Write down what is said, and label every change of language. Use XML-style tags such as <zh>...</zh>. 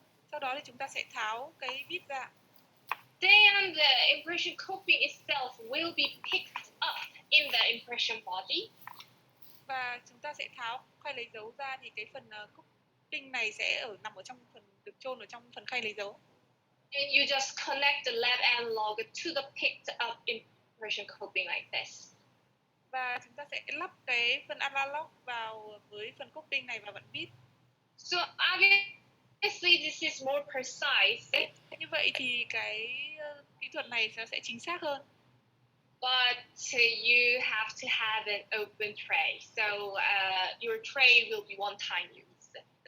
<vi>Sau đó thì chúng ta sẽ tháo cái vít ra.</vi> <en>Then the impression coping itself will be picked up in the impression body.</en> <vi>Và chúng ta sẽ tháo khay lấy dấu ra thì cái phần coping này sẽ nằm ở trong phần được chôn ở trong phần khay lấy dấu.</vi> <en>And you just connect the lab analog to the picked up impression coping like this.</en> <vi>Và chúng ta sẽ lắp cái phần analog vào với phần coping này và vẫn vít.</vi> <en>So obviously this is more precise.</en> <vi>Như vậy thì cái kỹ thuật này nó sẽ chính xác hơn.</vi> <en>But you have to have an open tray, so your tray will be one-time use.</en>